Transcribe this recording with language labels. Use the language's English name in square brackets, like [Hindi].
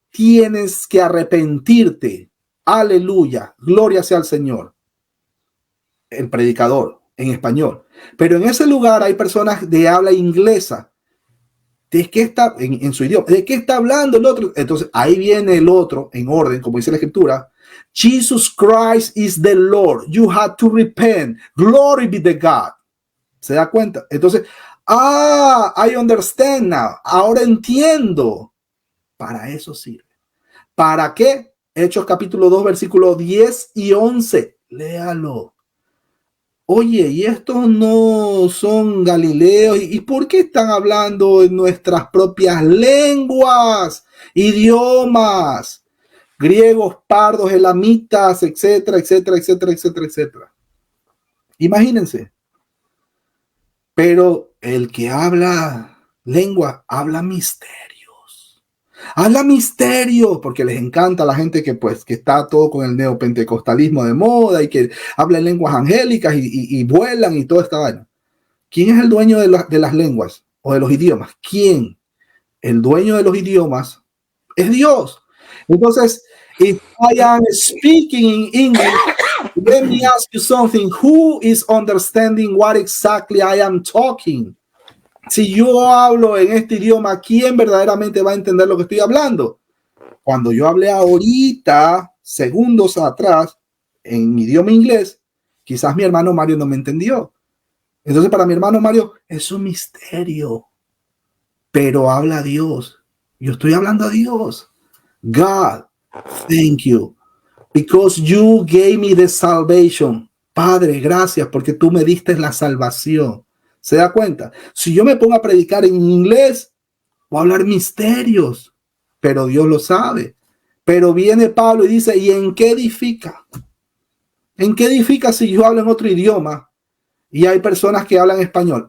[Spanish] Tienes que arrepentirte. Aleluya. Gloria sea al Señor. El predicador en español. Pero en ese lugar hay personas de habla inglesa. ¿De qué está en su idioma? ¿De qué está hablando el otro? Entonces ahí viene el otro en orden, como dice la escritura. [English] Jesus Christ is the Lord. You have to repent. Glory be to God. [Spanish] ¿Se da cuenta? Entonces, [English] I understand now. [Spanish] Ahora entiendo. Para eso sirve. ¿Para qué? Hechos capítulo 2, versículos 10 y 11. Léalo. Oye, ¿y estos no son galileos? ¿Y por qué están hablando en nuestras propias lenguas, idiomas, griegos, pardos, elamitas, etcétera, etcétera, etcétera, etcétera, etcétera? Imagínense. Pero el que habla lengua, habla misterios. Habla misterios, porque les encanta a la gente que está todo con el neopentecostalismo de moda y que habla en lenguas angélicas y vuelan y toda esta vaina. ¿Quién es el dueño de las lenguas o de los idiomas? ¿Quién? El dueño de los idiomas es Dios. Entonces, [English] if I am speaking in English, let me ask you something. Who is understanding what exactly I am talking? [Spanish] Si yo hablo en este idioma, ¿quién verdaderamente va a entender lo que estoy hablando? Cuando yo hablé ahorita, segundos atrás, en idioma inglés, quizás mi hermano Mario no me entendió. Entonces, para mi hermano Mario, es un misterio. Pero habla a Dios. Yo estoy hablando a Dios. [English] God, thank you. Because you gave me the salvation. [Spanish] Padre, gracias porque tú me diste la salvación. ¿Se da cuenta? Si yo me pongo a predicar en inglés, voy a hablar misterios, pero Dios lo sabe. Pero viene Pablo y dice, ¿y en qué edifica? ¿En qué edifica si yo hablo en otro idioma y hay personas que hablan español?